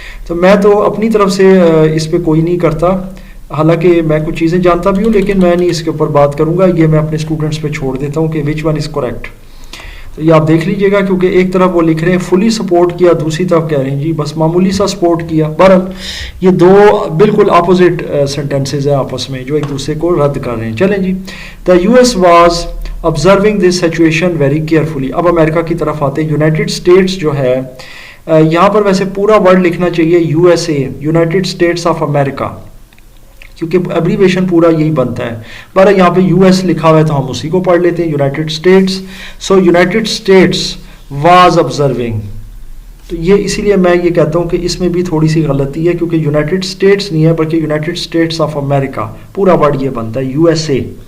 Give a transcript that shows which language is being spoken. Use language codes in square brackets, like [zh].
[ur] تو میں تو اپنی طرف سے اس پہ کوئی نہیں کرتا، حالانکہ میں کچھ چیزیں جانتا بھی ہوں لیکن میں نہیں اس کے اوپر بات کروں گا. یہ میں اپنے اسٹوڈنٹس پہ چھوڑ دیتا ہوں کہ [en] Which one is correct. [ur] تو یہ آپ دیکھ لیجئے گا کیونکہ ایک طرف وہ لکھ رہے ہیں فلی سپورٹ کیا، دوسری طرف کہہ رہے ہیں جی بس معمولی سا سپورٹ کیا. بہرحال یہ دو بالکل اپوزٹ سینٹینسز ہیں آپس میں جو ایک دوسرے کو رد کر رہے ہیں. چلیں جی. [en] The US was واز observing this situation very carefully. [ur] اب امریکہ کی طرف آتے ہیں. یونائٹڈ اسٹیٹس جو ہے یہاں پر ویسے پورا ورڈ لکھنا چاہیے U S A, United States of America, کیونکہ ایبریویشن پورا یہی بنتا ہے. بارہ یہاں پہ یو ایس لکھا ہوا ہے تو ہم اسی کو پڑھ لیتے ہیں United States. [en] So United States was observing. [ur] تو یہ اسی لیے میں یہ کہتا ہوں کہ اس میں بھی تھوڑی سی غلطی ہے کیونکہ یونائٹڈ اسٹیٹس نہیں ہے بلکہ یونائٹڈ اسٹیٹس آف امریکہ، پورا ورڈ یہ بنتا ہے یو ایس اے.